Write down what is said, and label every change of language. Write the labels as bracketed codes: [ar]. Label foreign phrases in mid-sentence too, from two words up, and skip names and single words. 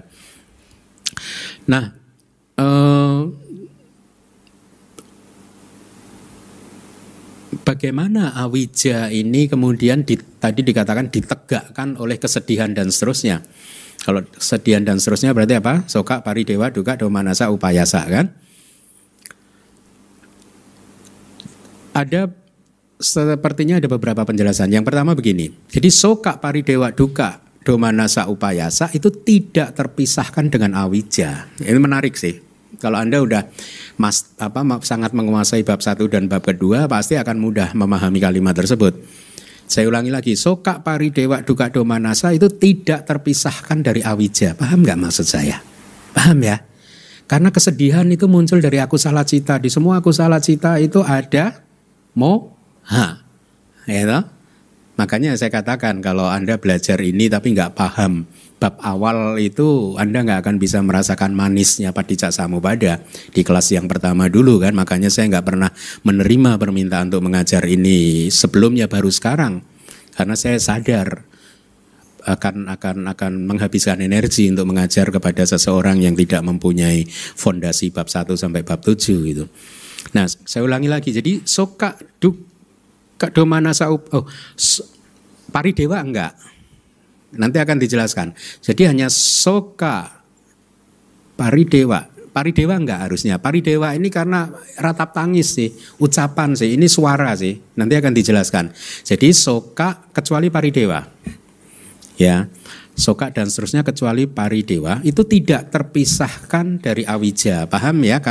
[id] Nah, bagaimana awija ini kemudian tadi dikatakan ditegakkan oleh kesedihan dan seterusnya. Kalau kesedihan dan seterusnya berarti apa? [pi] Soka, paridewa, duka, domanasa, upayasa kan? [id] Sepertinya ada beberapa penjelasan. Yang pertama begini. Jadi [pi] soka, paridewa, duka, domanasa, upayasa [id] itu tidak terpisahkan dengan awija. Ini menarik sih. Kalau Anda udah sangat menguasai bab 1 dan bab kedua, pasti akan mudah memahami kalimat tersebut. Saya ulangi lagi, [pi] soka, paridewa, duka, domanasa [id] itu tidak terpisahkan dari awija. Paham nggak maksud saya? Paham ya? Karena kesedihan itu muncul dari [pi] akusala cita. [id] Di semua [pi] akusala cita [id] itu ada moha. Ya toh? Makanya saya katakan kalau Anda belajar ini tapi nggak paham bab awal itu, Anda nggak akan bisa merasakan manisnya Paticcasamuppada di kelas yang pertama dulu kan. Makanya saya nggak pernah menerima permintaan untuk mengajar ini sebelumnya, baru sekarang. Karena saya sadar akan menghabiskan energi untuk mengajar kepada seseorang yang tidak mempunyai fondasi bab 1 sampai bab 7 gitu. Nah, saya ulangi lagi. Jadi [pi] soka, duka, domanasa, paridewa [id] enggak. Nanti akan dijelaskan. Jadi hanya [pi] soka, paridewa. [id] Paridewa enggak harusnya. Paridewa ini karena ratap tangis sih, ucapan sih, ini suara sih. Nanti akan dijelaskan. Jadi soka kecuali paridewa. Ya. Soka dan seterusnya kecuali paridewa itu tidak terpisahkan dari awija. Paham ya?